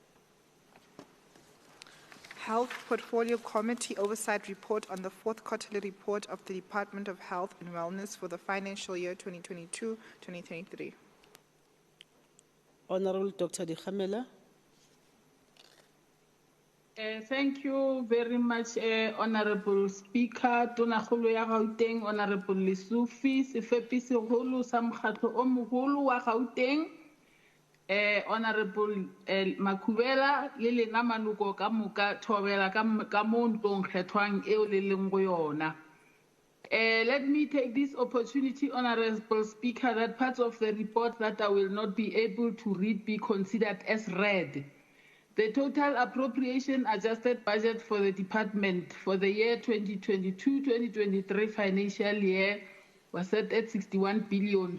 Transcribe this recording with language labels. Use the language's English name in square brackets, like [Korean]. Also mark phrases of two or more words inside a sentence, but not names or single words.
[English] Health Portfolio Committee Oversight Report on the fourth quarterly report of the Department of Health and Wellness for the financial year 2022-2023. Honorable Dr. Dikhamela. Thank you very much, Honorable Speaker. [Northern Sotho] Tonakgolo ya Gauteng, Honorable Lesufi, Sefepi Segolo sa Mokgatlo o Mogolo wa Gauteng, Honorable Makubela, le lena maloko ka moka thobela ka mo ntlong kgethwang eo le leng go yona. [English] Let me take this opportunity, Honorable Speaker, that parts of the report that I will not be able to read be considered as read. The total appropriation adjusted budget for the department for the year 2022-2023 financial year was set at 61 billion.